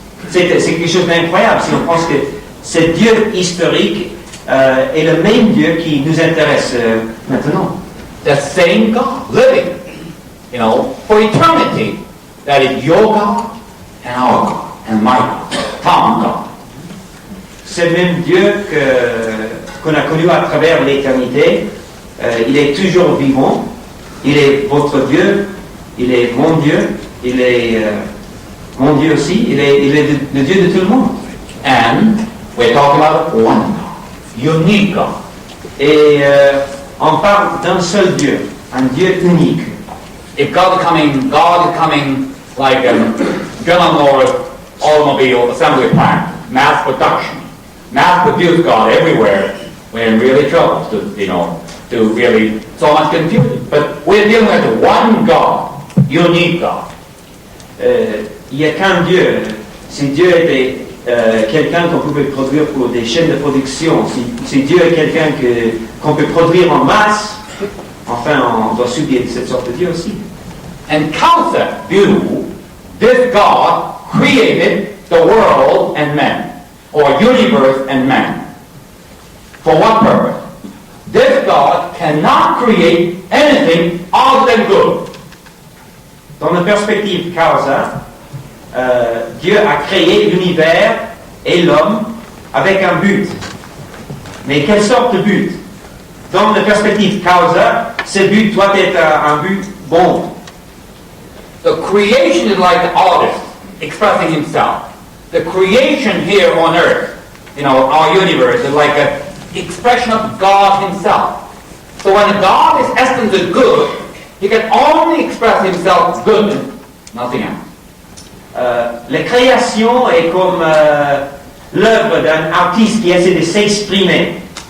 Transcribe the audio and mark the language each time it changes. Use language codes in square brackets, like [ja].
[fr] C'est quelque chose d'incroyable si on pense que ce Dieu historique est le même Dieu qui nous intéresse maintenant. [en] The same God living, for eternity. That is your God and our God and my God, Tom God. [fr] C'est le même Dieu qu'on a connu à travers l'éternité. Il est toujours vivant. Il est votre Dieu. Il est mon Dieu. Il est mon Dieu aussi. Il est le Dieu de tout le monde. [en] And we're talking about one God, unique God. [fr] Et on parle d'un seul Dieu, un Dieu unique. [en] If God is coming like a General Motors automobile assembly plant, mass production, mass-produce God everywhere, we're in really trouble to really so much confusion. But we're dealing with one God, unique God. [fr] Il n'y a qu'un Dieu. Si Dieu était quelqu'un qu'on pouvait produire pour des chaînes de production, si Dieu est quelqu'un qu'on peut produire en masse, enfin, on doit subir cette sorte de Dieu aussi. [en] And Causa view, this God created the world and man, or universe and man. For what purpose? This God cannot create anything other than good. [fr] Dans la perspective Causa, Dieu a créé l'univers et l'homme avec un but. Mais quelle sorte de but? Dans la perspective Causa, ce but doit être un but bon. [en] The creation is like the artist expressing himself. The creation here on earth, our universe, is like an expression of God himself. So when God is essence is good, he can only express himself good, nothing else. [fr] La création est comme l'œuvre d'un artiste qui essaie de s'exprimer.